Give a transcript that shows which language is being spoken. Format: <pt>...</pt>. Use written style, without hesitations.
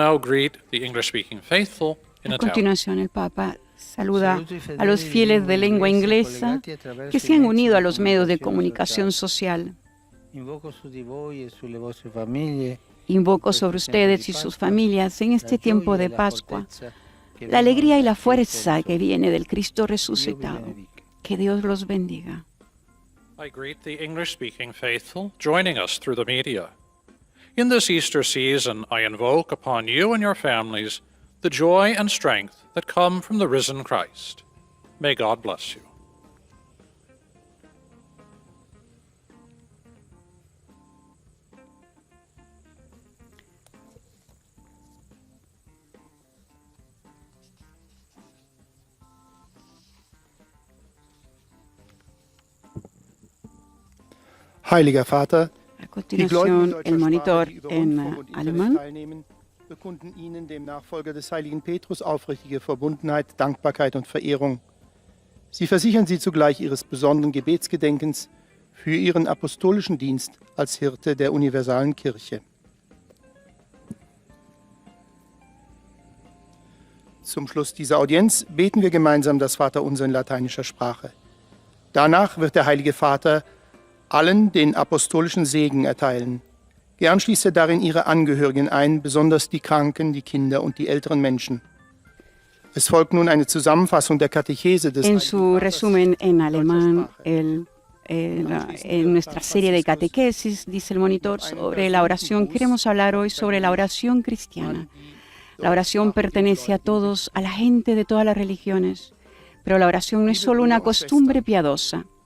<es>A continuación, el Papa saluda a los fieles de lengua inglesa que se han unido a los medios de comunicación social. Invoco sobre ustedes y sus familias en este tiempo de Pascua la alegría y la fuerza que viene del Cristo resucitado. Que Dios los bendiga.</es> <en>I greet the English-speaking faithful joining us through the media. In this Easter season, I invoke upon you and your families the joy and strength that come from the risen Christ. May God bless you.</en> <de>Heiliger Vater,</de> <es>A continuación, el monitor en alemán.</es> <de>bekunden Ihnen, dem Nachfolger des heiligen Petrus, aufrichtige Verbundenheit, Dankbarkeit und Verehrung. Sie versichern Sie zugleich Ihres besonderen Gebetsgedenkens für Ihren apostolischen Dienst als Hirte der universalen Kirche. Zum Schluss dieser Audienz beten wir gemeinsam das Vaterunser in lateinischer Sprache. Danach wird der Heilige Vater allen den apostolischen Segen erteilen. Gern schließt er darin ihre Angehörigen ein, besonders die Kranken, die Kinder und die älteren Menschen. Es folgt nun eine Zusammenfassung der Katechese des</de> <es>En su resumen en alemán, el en nuestra serie de catequesis, dice el monitor, sobre la oración. Queremos hablar hoy sobre la oración cristiana. La oración pertenece a todos, a la gente de todas las religiones, pero la oración no es solo una costumbre piadosa.</es>